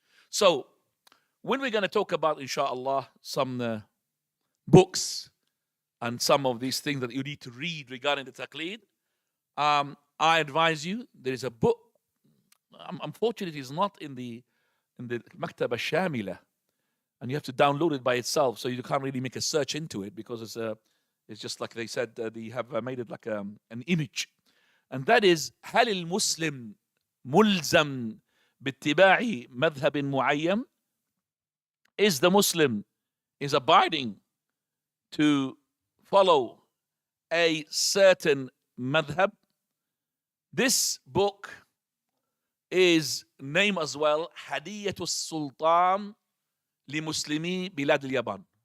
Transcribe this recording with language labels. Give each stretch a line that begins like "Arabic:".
English: So, when we're going to talk about, inshallah, some books and some of these things that you need to read regarding the taqleed, I advise you, there is a book, unfortunately it's not in the Maktaba Shamila, and you have to download it by itself, so you can't really make a search into it because it's just like they said, they have made it like an image. And that is,
Arabic: هل المسلم ملزم باتباع مذهب معين?
English: Is the Muslim is abiding to follow a certain madhab? This book is named as well Hadiyatul Sultan li Muslimi Bilad al-Yaban.